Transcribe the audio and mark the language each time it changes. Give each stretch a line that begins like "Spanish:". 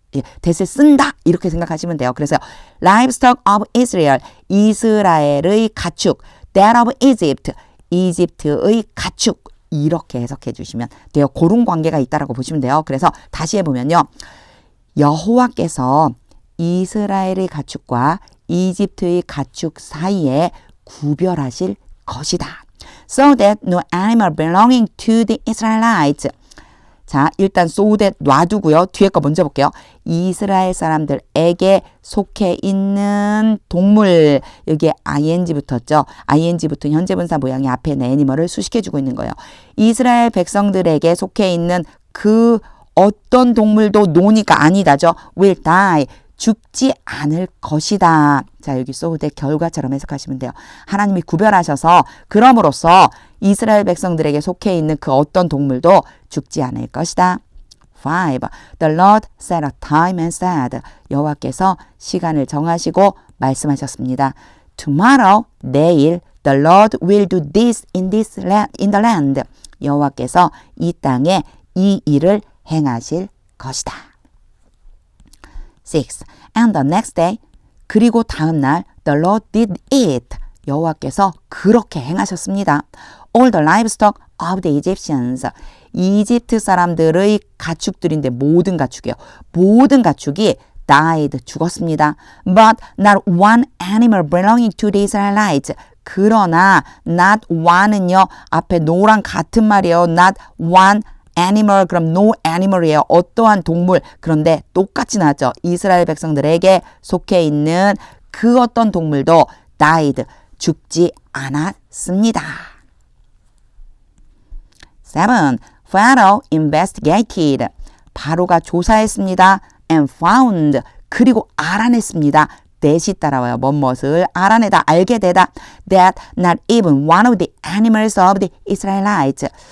Korean: 예, that을 쓴다 이렇게 생각하시면 돼요. 그래서
English: livestock of Israel
Korean: 이스라엘의 가축
English: that of Egypt
Korean: 이집트의 가축 이렇게 해석해 주시면 돼요. 그런 관계가 있다라고 보시면 돼요. 그래서 다시 해보면요. 여호와께서 이스라엘의 가축과 이집트의 가축 사이에 구별하실 것이다.
English: So that no animal belonging to the Israelites.
Korean: 자, 일단 so that 놔두고요. 뒤에 거 먼저 볼게요. 이스라엘 사람들에게 속해 있는 동물. 여기에 ing 붙었죠. ing 붙은 현재분사 모양이 앞에 있는 애니멀을 수식해주고 있는 거예요. 이스라엘 백성들에게 속해 있는 그 어떤 동물도 노니까 아니다죠.
English: will die.
Korean: 죽지 않을 것이다. 자, 여기 소우의 결과처럼 해석하시면 돼요. 하나님이 구별하셔서 그럼으로써 이스라엘 백성들에게 속해 있는 그 어떤 동물도 죽지 않을 것이다. 5.
English: The Lord set a time and said.
Korean: 여호와께서 시간을 정하시고 말씀하셨습니다.
English: Tomorrow, 내일, the Lord will do this in the land.
Korean: 여호와께서 이 땅에 이 일을 행하실 것이다. 6.
English: And the next day,
Korean: 그리고 다음 날,
English: the Lord did it.
Korean: 여호와께서 그렇게 행하셨습니다.
English: All the livestock of the Egyptians.
Korean: 이집트 사람들의 가축들인데 모든 가축이요. 모든 가축이
English: died,
Korean: 죽었습니다.
English: But not one animal belonging to the Israelites.
Korean: 그러나 not one은요. 앞에 no랑 같은 말이에요.
English: Not one animal, 그럼 no animal이에요.
Korean: 어떠한 동물. 그런데 똑같이 나왔죠. 이스라엘 백성들에게 속해 있는 그 어떤 동물도 died, 죽지 않았습니다.
English: 7. Pharaoh investigated.
Korean: 바로가 조사했습니다.
English: And found.
Korean: 그리고 알아냈습니다. that이 따라와요. 뭐뭇을 알아내다, 알게 되다.
English: That not even one of the animals of the Israelites.